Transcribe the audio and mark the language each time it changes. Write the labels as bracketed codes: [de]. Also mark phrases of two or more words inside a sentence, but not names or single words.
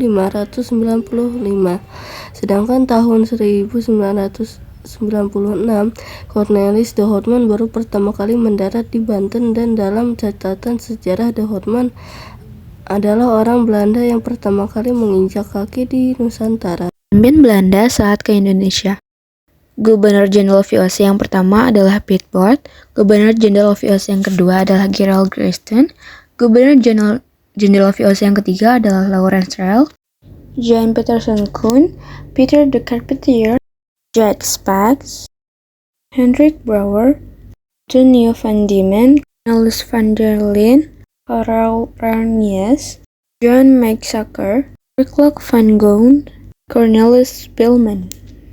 [id] Sedangkan tahun 1996, Cornelis de Houtman baru pertama kali mendarat di Banten, dan dalam catatan sejarah de Houtman adalah orang Belanda yang pertama kali menginjak kaki di Nusantara. Pemimpin Belanda saat ke Indonesia. Gubernur Jenderal VOC yang pertama adalah Piet Bot, Gubernur Jenderal VOC yang kedua adalah Gerald Grierson, Gubernur Jenderal VOC yang ketiga adalah Laurens Reil, Jan Peterson Koen, Peter de Carpentier, Jack Spaats, Hendrik Brouwer, Antonio van Diemen, Cornelis van der Leen, Karel Ranjes, John Macksacker, Kirklok van Goon, Cornelis Spilman.